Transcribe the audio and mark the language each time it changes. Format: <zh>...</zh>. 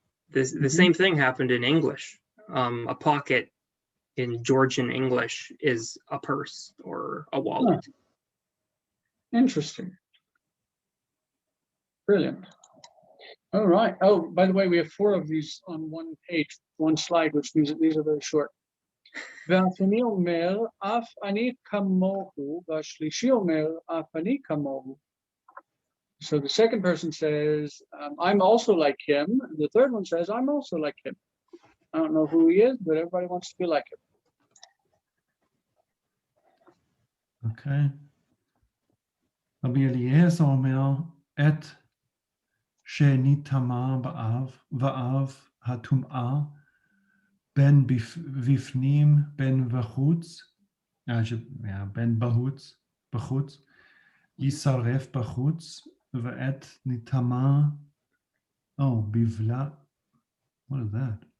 <en>the same thing happened in English. A pocket in Georgian English is a purse or a wallet. Interesting. Brilliant. All right. Oh, by the way, we have 4 of these on one page, one slide, which means that these are very short.</en> <he>והשני אומר, אף אני כמוהו, והשלישי אומר, אף אני כמוהו.</he> <en>So the second person says, I'm also like him. The third one says, I'm also like him. I don't know who he is, but everybody wants to be like him. Okay.</en> <he>רבי אליעזר אומר, את שנטמא באב הטומאה, בין בפנים, בין בחוץ, בין בחוץ, יישרף בחוץ, ואת נטמא, בבלע,</he> <en>what is that?</en>